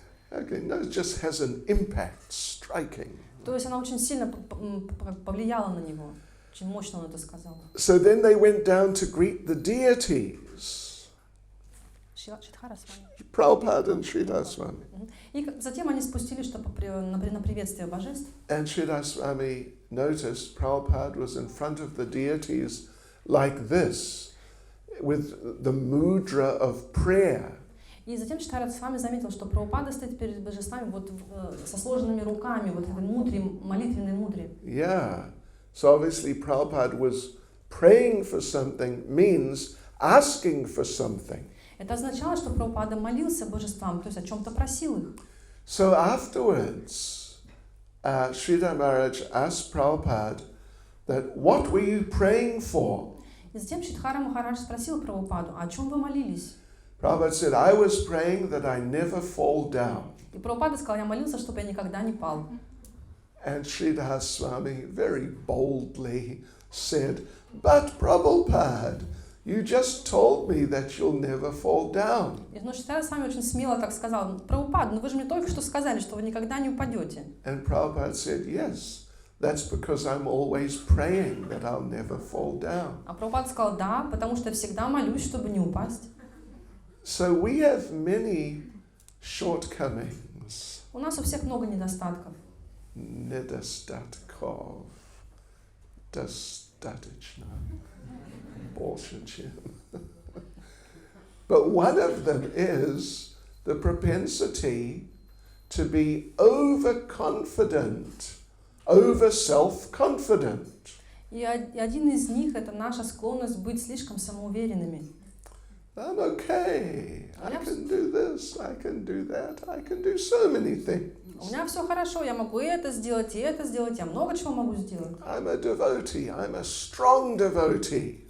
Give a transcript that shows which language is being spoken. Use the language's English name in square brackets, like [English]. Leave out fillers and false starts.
[English] Okay, no, it just has an impact, striking. [Russian] То есть она очень сильно повлияла на него. Очень мощно он это сказал. [English] So then they went down to greet the deities. [Russian] Шридхара с вами. [English] Prabhupada and Sridhar Swami. [Russian] И затем они спустились, чтобы на приветствие божеств. [English] And Sridhar Swami noticed Prabhupada was in front of the deities like this, with the mudra of prayer. [Russian] И затем Шридхара с вами заметил, что Прабхупада стоит перед божествами вот со сложенными руками, вот в этой молитвенной мудре. [English] Yeah. So obviously Prabhupada was praying for something, means asking for something. [Russian] Это означало, что Прабхупада молился божествам, то есть о чем-то просил их. [English] So afterwards, Sridhar Maharaj asked Prabhupada that what were you praying for? [Russian] И затем Шридхара Махарадж спросил Прабхупаду, о чем вы молились? [English] Prabhupada said, I was praying that I never fall down. [Russian] И Прабхупада сказал, я молился, чтобы я никогда не пал. [English] And Sridhar Swami very boldly said, but Prabhupada, you just told me that you'll never fall down. [Russian] Но Шридхара Свами очень смело так сказал, Прабхупада, ну вы же мне только что сказали, что вы никогда не упадете. [English] And Prabhupada said, yes, that's because I'm always praying that I'll never fall down. [Russian] А Прабхупада сказал, да, потому что я всегда молюсь, чтобы не упасть. [English] So we have many shortcomings. [Russian] У нас у всех много недостатков. Nedostatkov. Достаточно. Больше чем. [English] But one of them is the propensity to be overconfident, over self-confident. [Russian] И один из них – это наша склонность быть слишком самоуверенными. [English] I'm okay. I can do this. I can do that. I can do so many things. [Russian] У меня все хорошо, я могу и это сделать, я много чего могу сделать. [English] I'm a devotee. I'm a strong devotee.